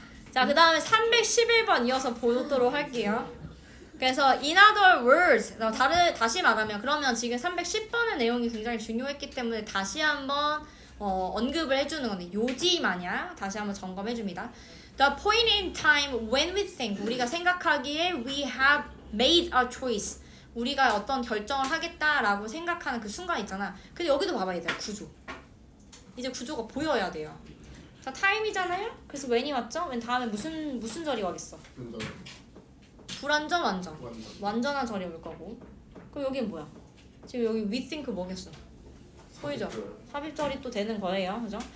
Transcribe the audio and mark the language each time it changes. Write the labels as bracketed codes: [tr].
[ko] 자, 그 다음에 311번 이어서 보도록 할게요. 그래서 [en] in other words, [ko] 다시 말하면 그러면 지금 310번의 내용이 굉장히 중요했기 때문에 다시 한번 언급을 해주는 건데 요지 마냥 다시 한번 점검해줍니다. [en] The point in time when we think, [ko] 우리가 생각하기에 [en] we have made a choice, [ko] 우리가 어떤 결정을 하겠다라고 생각하는 그 순간 있잖아. 근데 여기도 봐봐 얘들아, 구조. 이제 구조가 보여야 돼요. 자, 타임이잖아요? 그래서 when이 왔죠? when 다음에 무슨 절이 와겠어? 불완전 완전. 완전한 절이 올 거고. 그럼 여긴 뭐야? 지금 여기 we think 뭐겠어? 보이죠? 삽입절이 또 되는 거예요. 그죠?